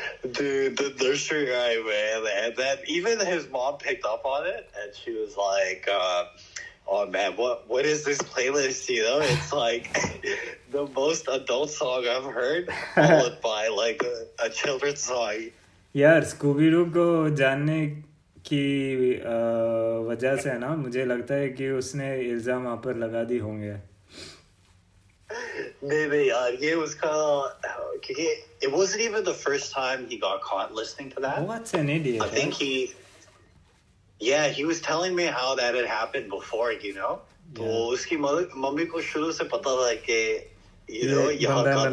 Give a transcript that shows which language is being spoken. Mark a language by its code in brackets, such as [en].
[en] Dude, the nursery rhyme, man. And then even his mom picked up on it and she was like, oh man, what is this playlist? You know, it's like the most adult song I've heard, followed by like a children's song. [hi] यार Scooby Doo को जानने की वजह से ना मुझे लगता है कि उसने इल्जाम आप पर लगा दी होंगे नहीं यार ये उसका क्योंकि [en] it wasn't even the first time he got caught listening to that. What's an idiot? I think he was telling me how that had happened before, you know. [hi] तो उसकी मम्मी को शुरू से पता था कि [en] you know [hi] यहाँ का